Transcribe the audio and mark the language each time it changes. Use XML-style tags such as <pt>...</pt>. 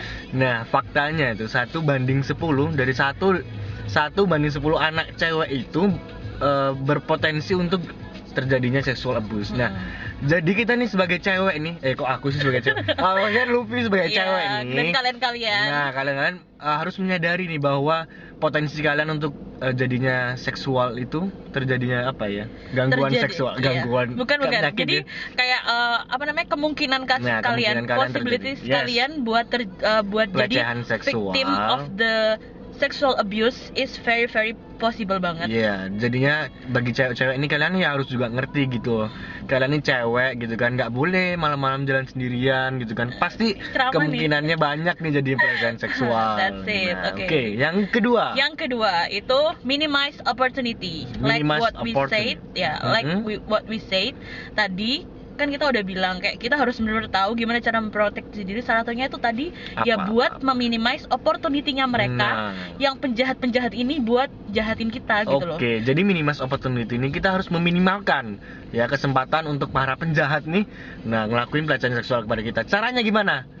<id>Nah, faktanya itu 1:10, dari 1 banding 10 anak cewek itu berpotensi untuk terjadinya sexual abuse. Nah, jadi kita nih sebagai cewek nih, kok aku sih sebagai cewek? Kan Luffy sebagai cewek nih. Dan kalian. Nah, kalian harus menyadari nih bahwa potensi kalian untuk jadinya seksual itu terjadinya apa ya? Gangguan seksual, gangguan. Bukan. Jadi ya? kayak kemungkinan kalian,</id> <en>possibilities</en> <id>kalian buat jadi</id> <en>victim of the sexual abuse is very very possible</en> <id>banget. Iya, jadinya bagi cewek-cewek ini kalian ya harus juga ngerti gitu. Kalian ini cewek gitu kan, nggak boleh malam-malam jalan sendirian gitu kan. Pasti kemungkinannya banyak nih jadi pelecehan seksual.</id> <en>That's it.</en> <id>Nah, Oke. Oke, yang kedua itu</id> <en>minimize opportunity. Like what we said, what we said</en> <id>tadi. Kan kita udah bilang kayak kita harus benar-benar tahu gimana cara memproteksi diri. Salah satunya itu tadi buat meminimize opportunity-nya mereka yang penjahat-penjahat ini buat jahatin kita gitu loh. Oke, jadi minimize opportunity ini kita harus meminimalkan ya kesempatan untuk para penjahat nih ngelakuin pelecehan seksual kepada kita. Caranya gimana?</id>